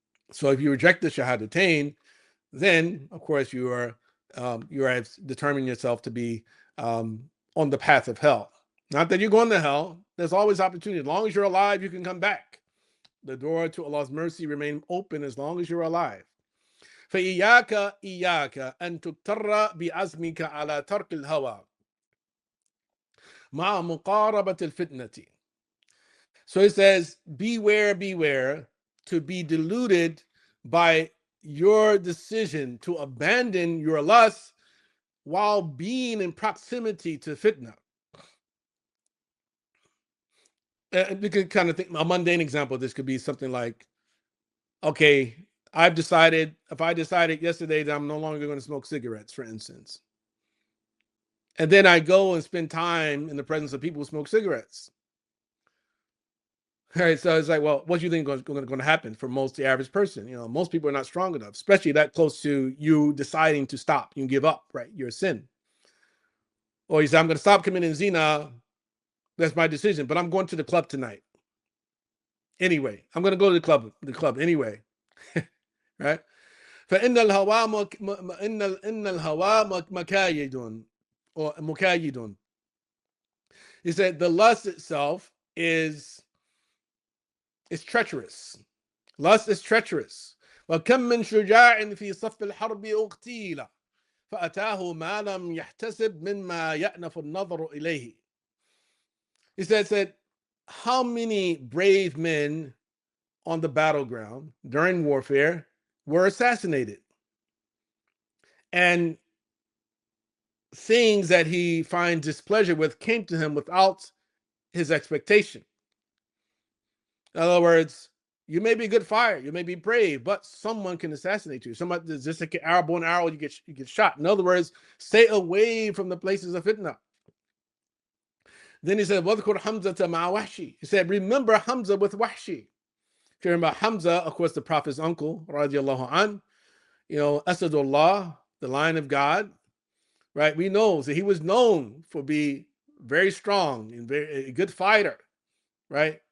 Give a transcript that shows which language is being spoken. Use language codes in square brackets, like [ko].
[en] So if you reject the shahadatain, then of course you are determining yourself to be on the path of hell. Not that you're going to hell. There's always opportunity. As long as you're alive, you can come back. The door to Allah's mercy remains open as long as you're alive. [ar] فإياك أن تضطر بعزمك على ترك الهوى مع مقاربة الفتنة. [en] So it says, beware to be deluded by your decision to abandon your lust while being in proximity to fitna. You could kind of think, a mundane example of this could be something like, okay, if I decided yesterday that I'm no longer going to smoke cigarettes, for instance, and then I go and spend time in the presence of people who smoke cigarettes. All right, so it's like, well, what do you think is going to happen for most the average person? Most people are not strong enough, especially that close to you deciding to stop. You give up, right? You're a sin. Or you say, I'm going to stop committing zina. That's my decision, but I'm going to the club tonight anyway. I'm going to go to the club anyway, right? [ar] فإن الهوى إن الهوى مكايد [en] or [ar] مكايد. [en] He said the lust itself is treacherous. Lust is treacherous. [ar] وكم من شجاع في صف الحرب اغتيل فأتاه ما لم يحتسب مما يأنف النظر إليه. [en] He said, how many brave men on the battleground during warfare were assassinated? And things that he finds displeasure with came to him without his expectation. In other words, you may be a good fighter, you may be brave, but someone can assassinate you. Somebody, just like an arrow, bow and arrow, you get shot. In other words, stay away from the places of fitna. Then he said, [ar] وَذْكُرْ حَمْزَةَ مَعَ وَحْشِي. [en] He said, remember Hamza with Wahshi. If you remember Hamza, of course, the Prophet's uncle, radiallahu an, Asadullah, the lion of God, right? We know that he was known for being very strong and a good fighter, right?